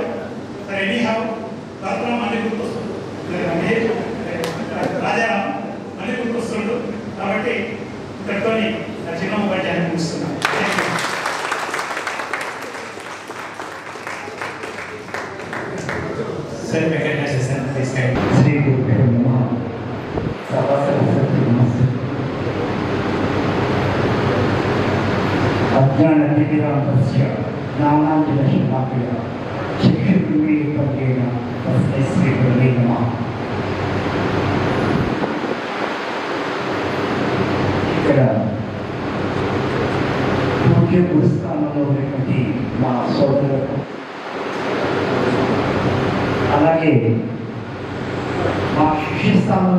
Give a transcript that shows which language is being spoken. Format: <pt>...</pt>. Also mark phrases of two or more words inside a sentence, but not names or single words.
<te>సరే ఎనీహావ్ భరతరాం మళ్ళీ గుర్తొస్తుంది, రాజారాం మళ్ళీ గుర్తొస్తుండు. కాబట్టి ఇక్కడితో చిన్న ఉపాధ్యాయుని ముగిస్తున్నాను.</te> <en>Sir, recognize sir, this time.</en> <sa>श्री गुरु नमः. सर्वसरस्वती नमस्ते. अज्ञानतिमिरान्धस्य ज्ञानाञ्जनशलाकया चक्षुर्मीलितं तस्मै श्रीगुरवे नमः.</sa> <te>ఇక్కడ ముఖ్య గురుస్థానంలో ఉన్నటువంటి మా సోదరులకు, అలాగే మా శిష్య</te>